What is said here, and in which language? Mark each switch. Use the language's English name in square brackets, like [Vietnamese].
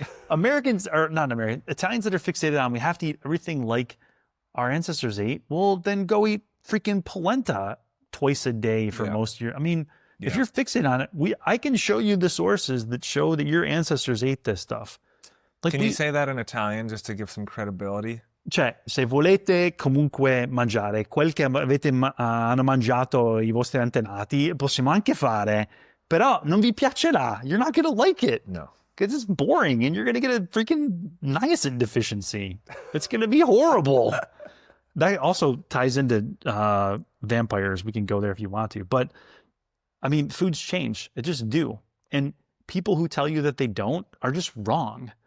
[English] Italians that are fixated on we have to eat everything like our ancestors ate, well, then go eat freaking polenta twice a day for most of your... I mean, if you're fixated on it, I can show you the sources that show that your ancestors ate this stuff. Like, can you say that in Italian just to give some credibility? [Italian] Cioè, se volete comunque mangiare quel che hanno mangiato I vostri antenati, possiamo anche fare, però non vi piacerà. [English] You're not going to like it. No. Because it's boring and you're going to get a freaking niacin deficiency. It's going to be horrible. That also ties into vampires. We can go there if you want to. But, I mean, foods change. It just do. And people who tell you that they don't are just wrong.